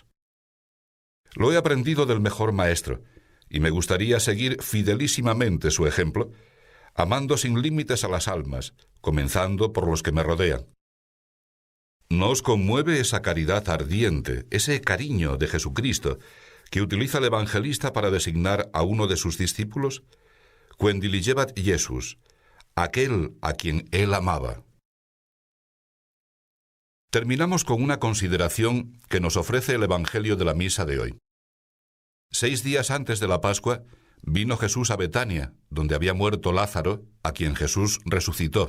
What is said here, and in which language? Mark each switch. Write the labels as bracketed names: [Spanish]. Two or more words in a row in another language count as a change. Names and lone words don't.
[Spanish] Lo he aprendido del mejor maestro, y me gustaría seguir fidelísimamente su ejemplo, amando sin límites a las almas, comenzando por los que me rodean. ¿No os conmueve esa caridad ardiente, ese cariño de Jesucristo, que utiliza el evangelista para designar a uno de sus discípulos? [Latin] Quem diligebat Jesus, [Spanish] aquel a quien él amaba. Terminamos con una consideración que nos ofrece el Evangelio de la misa de hoy. 6 días antes de la Pascua, vino Jesús a Betania, donde había muerto Lázaro, a quien Jesús resucitó.